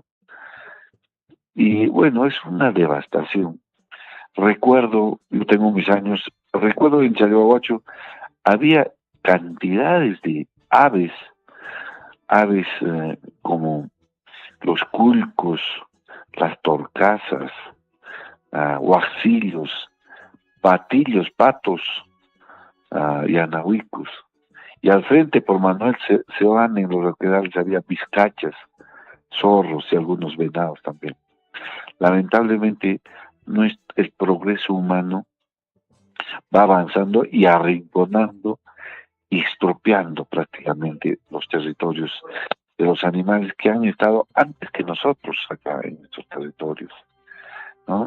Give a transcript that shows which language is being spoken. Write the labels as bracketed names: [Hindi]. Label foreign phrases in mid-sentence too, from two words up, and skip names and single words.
[Spanish] Y bueno, es una devastación. Recuerdo, yo tengo mis años, recuerdo en Chalhuahuacho había cantidades de aves como los culcos, las torcasas, huajillos, patillos, patos y anahuicos. Y al frente, por Manuel Seoane, en los roquedales había vizcachas, zorros y algunos venados también. Lamentablemente, el progreso humano va avanzando y arrinconando y estropeando prácticamente los territorios de los animales que han estado antes que nosotros acá en estos territorios, ¿no?